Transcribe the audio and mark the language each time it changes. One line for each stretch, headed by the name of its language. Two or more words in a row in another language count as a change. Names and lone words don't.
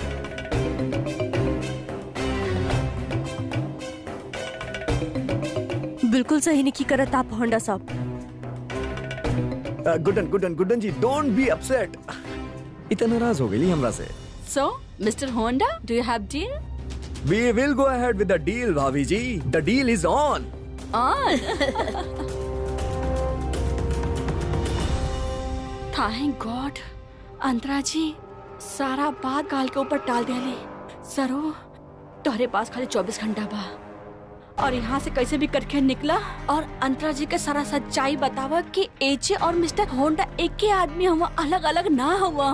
Bhojpuri: बिल्कुल सही नहीं की करत आप होंडा साहब।
English: गुड्डन जी don't be upset.
Bhojpuri: इतना नाराज हो गई हमरा से।
English: So Mister Honda, Do you have deal? We will go ahead with the deal,
Bhojpuri: भाभी जी।
English: The deal is on. Thank God,
Bhojpuri: अंतरा जी सारा बात गाल के ऊपर टाल दिया। सरो तोहरे पास खाली 24 घंटा बा और यहाँ से कैसे भी करके निकला और अंतरा जी के सारा सच्चाई बतावा कि एजे और मिस्टर होंडा एक ही आदमी हुआ, अलग अलग ना हुआ।